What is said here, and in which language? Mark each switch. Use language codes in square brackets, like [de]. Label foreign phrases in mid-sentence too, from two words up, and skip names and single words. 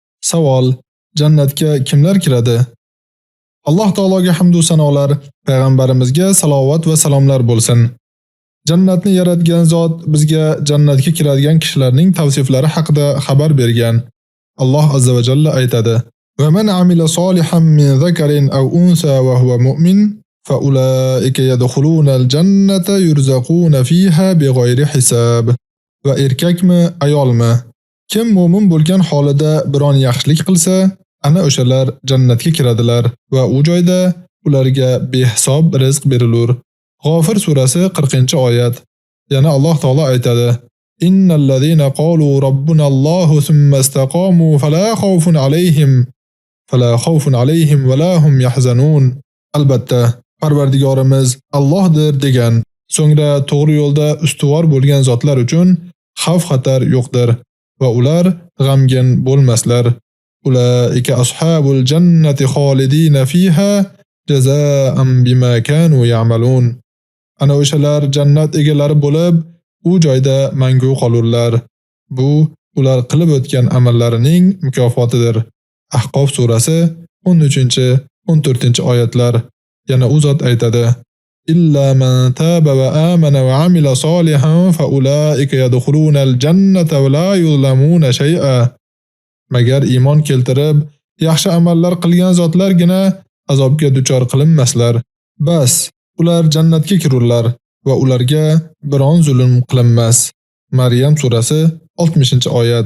[uz] Savol: Jannatga kimlar kiradi? Alloh taologa hamd va sanolar, payg'ambarimizga salovat va salomlar bo'lsin. Jannatni yaratgan zot bizga jannatga kiradigan kishilarning tavsiflari haqida xabar bergan. Alloh azza va jalla aytadi: [ar] "ومن عمل صالحا من ذكر أو أنثى وهو مؤمن فأولئك يدخلون الجنة يرزقون فيها بغير حساب." [uz] Va erkakmi, ayolmi, kim mu'min bo'lgan holida biron yaxshilik qilsa, ana o'shalar jannatga kiradilar va u joyda ularga behisob rizq berilur. G'ofir surasi 40-oyat. Yana Alloh taolo aytadi: [ar] "إن الذين قالوا ربنا الله ثم استقاموا فلا خوف عليهم ولا هم يحزنون." [uz] Albatta, Parvardigorimiz Allohdir degan, so'ngra to'g'ri yo'lda ustuvor bo'lgan zotlar uchun xavf-xatar yo'qdir va ular g'amgin bo'lmaslar. [ar] أولئك أصحاب الجنة خالدين فيها جزاء بما كانوا يعملون. [uz] Ana o'shalar jannat egalari bo'lib, u joyda mangu qolurlar. Bu ular qilib o'tgan amallarining mukofotidir. Ahqof surasi 13-14-oyatlar. Yana u zot aytadi: [ar] "إلا من تاب وآمن وعمل صالحا فأولئك يدخلون الجنة ولا يظلمون شيئا." [uz] Magar iymon keltirib, yaxshi amallar qilgan zotlargina azobga duchor qilinmaslar. Bas, ular jannatga kirurlar va ularga biron zulm qilinmas. Maryam surasi 60-oyat.